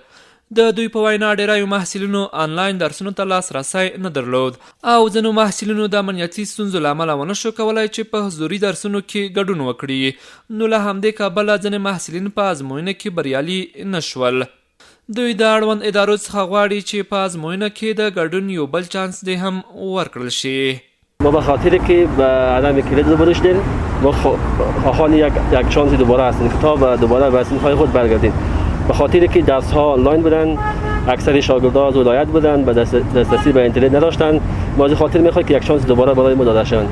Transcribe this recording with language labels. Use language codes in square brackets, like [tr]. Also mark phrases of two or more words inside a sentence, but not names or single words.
[ps] د دوی په وینا ډیری محصلینو آنلاین درسونو ته لاسرسی نه درلود او ځینو محصلینو د امنیتي ستونزو له امله ونشو کولی چې په حضوري درسونو کې ګډون وکړي. نو له همدې کبله ځینې محصلین په ازموینه کې بریالي نه شول. دوی د اړوند ادارو څخه غواړي چې په ازموینه کې د ګډون یو بل چانس دې هم ورکړل شي. [fa] ما به خاطر که به عدم کلید رو داشتیم ما خواهان یک شانسی دوباره هستیم که تا دوباره به صنف‌های خود برگردیم. به خاطر که درس ها آنلاین بودن، اکثر شاگردان از ولایت بودن، به دسترسی به اینترنت نداشتن. ما از خاطر میخوایم که یک شانس دوباره برای ما داده شود.